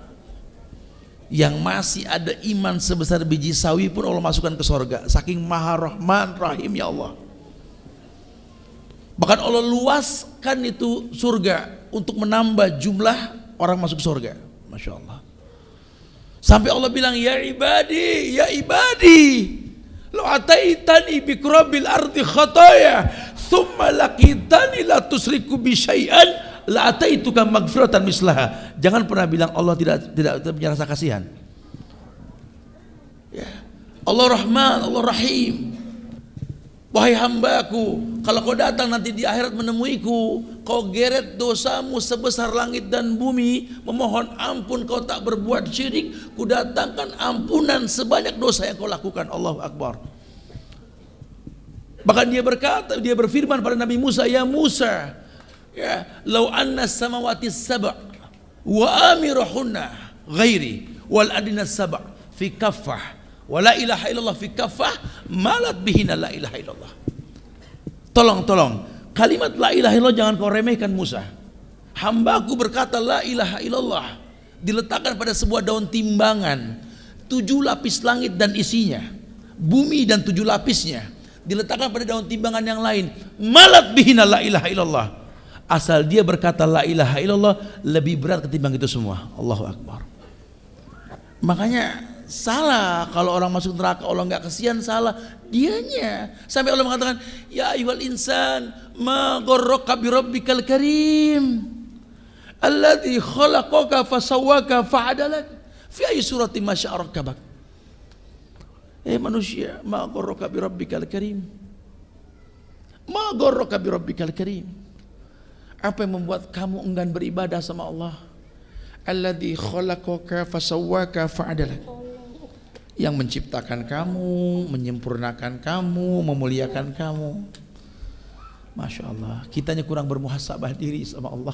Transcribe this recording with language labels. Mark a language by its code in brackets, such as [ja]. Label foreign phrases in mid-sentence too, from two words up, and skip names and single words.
[id] Yang masih ada iman sebesar biji sawi pun Allah masukkan ke sorga. Saking maha rahman rahim ya Allah. Bahkan Allah luaskan itu surga untuk menambah jumlah orang masuk surga. [ar] ما شاء الله. [id] Sampai Allah bilang, [ar] يا عبادي لو أتيتني بقراب الأرض خطايا ثم لقيتني لا تشرك بي شيئا لأتيتك مغفرة مثلها. [id] Jangan pernah bilang Allah tidak punya rasa kasihan. Ya. Allah Rahman, Allah Rahim. Wahai hambaku, kalau kau datang nanti di akhirat menemuiku, kau geret dosamu sebesar langit dan bumi, memohon ampun kau tak berbuat syirik, ku datangkan ampunan sebanyak dosa yang kau lakukan. [ar] الله أكبر. [id] Bahkan dia berfirman pada Nabi Musa, ya Musa, ya, [ar] لو أن السماوات السبع وعامرهن غيري والأرضين السبع في كفة ولا إله إلا الله في كفة مالت بهن لا إله إلا الله fi kaffah malat bihina la ilaha illallah. [id] Tolong kalimat [ar] la ilaha illallah [id] jangan kau remehkan Musa. Hambaku berkata [ar] la ilaha illallah, [id] diletakkan pada sebuah daun timbangan, 7 lapis langit dan isinya, bumi dan 7 lapisnya diletakkan pada daun timbangan yang lain, [ar] مالت بهن لا إله إلا الله. [id] Asal dia berkata [ar] la ilaha illallah [id] lebih berat ketimbang itu semua. [ar] الله أكبر. [id] Makanya salah kalau orang masuk neraka Allah nggak kasihan, salah dianya. Sampai Allah mengatakan, [ar] يا أيها الإنسان ما غرك بربك الكريم الذي خلقك فسواك فعدلك في أي صورة ما شاء ركبك. [id] Manusia, [ar] ما غرك بربك الكريم ما غرك بربك الكريم, ma gharraka bi rabbikal karim. [id] Apa yang membuat kamu enggan beribadah sama Allah? [ar] Alladzi khalaqaka fasawwaka fa'adalak. [id] Yang menciptakan kamu, menyempurnakan kamu, memuliakan kamu. [ar] Masya Allah, [id] kitanya kurang bermuhasabah diri sama Allah.